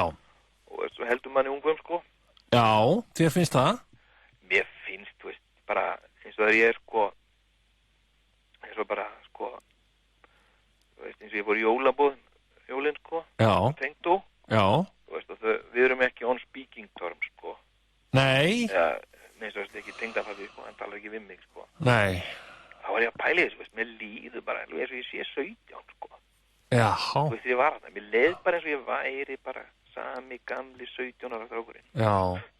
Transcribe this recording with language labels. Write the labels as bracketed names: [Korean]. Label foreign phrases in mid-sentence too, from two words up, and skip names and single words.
[Icelandic] Og svo heldur manni ungum, sko. Já, þér finnst það? Mér finnst, þú veist, bara eins og þegar ég er, sko, eins og bara, sko, þú veist, eins og ég fór í jólin, sko. Já. Tengdó. Já. Þú veist, og við erum ekki [English] on speaking terms, [Icelandic] sko. Nei. Já, neins og veist, ekki tengdafabbi, sko, hann talar ekki við mig, sko. Nei. Þá var ég að pæla þessu, veist, mér líður bara eins og ég sé 17, sko. Já. Þú veist, ég var að það, mér leið bara eins og ég væri bara sami gamli 17 ára strákurinn. Já.